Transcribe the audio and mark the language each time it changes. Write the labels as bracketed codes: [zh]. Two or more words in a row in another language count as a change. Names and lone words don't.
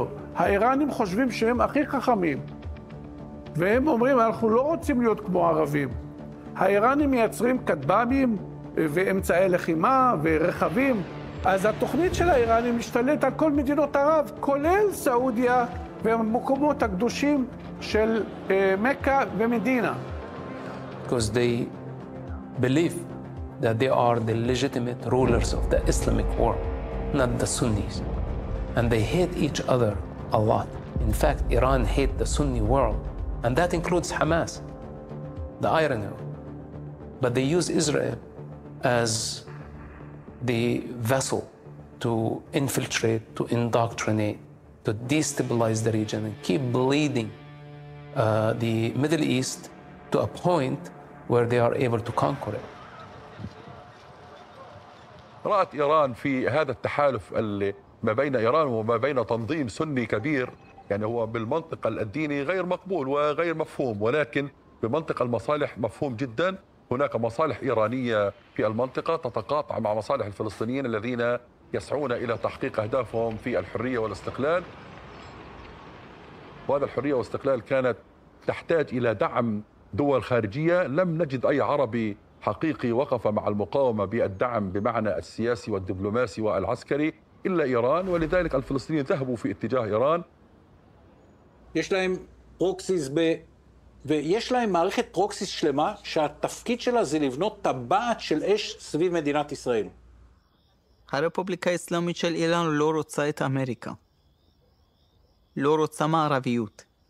[he] האיראנים חושבים שהם הכי חכמים. והם אומרים, אנחנו לא רוצים להיות כמו ערבים. האיראנים מייצרים כטב"מים ואמצעי לחימה ורכבים. אז התוכנית של האיראנים משתלט על כל מדינות ערב, כולל סעודיה והמקומות הקדושים של מכה ומדינה. [en] Because they believe that they are the legitimate rulers of the Islamic world, not the Sunnis. And they hate each other a lot. In fact, Iran hates the Sunni world, and that includes Hamas, the irony. But they use Israel as the vessel to infiltrate, to indoctrinate, to destabilize the region and keep bleeding the Middle East to a point where they are able to conquer it. [ar] رأت إيران في هذا التحالف ما بين إيران وما بين تنظيم سني كبير، يعني هو بالمنطق الديني غير مقبول وغير مفهوم، ولكن بمنطق المصالح مفهوم جدا. هناك مصالح إيرانية في المنطقة تتقاطع مع مصالح الفلسطينيين الذين يسعون إلى تحقيق أهدافهم في الحرية والاستقلال. وهذا الحرية والاستقلال كانت تحتاج إلى دعم دول خارجية. لم نجد أي عربي حقيقي وقف مع المقاومة بالدعم بمعنى السياسي والدبلوماسي والعسكري إلا إيران، ولذلك الفلسطينيين ذهبوا في اتجاه إيران. [he] יש להם פרוקסיס ויש להם מערכת פרוקסיס שלמה שהתפקיד שלה זה לבנות טבעת של אש סביב מדינת ישראל. הרפובליקה האסלאמית של איראן לא רוצה את אמריקה. לא רוצה מערביות.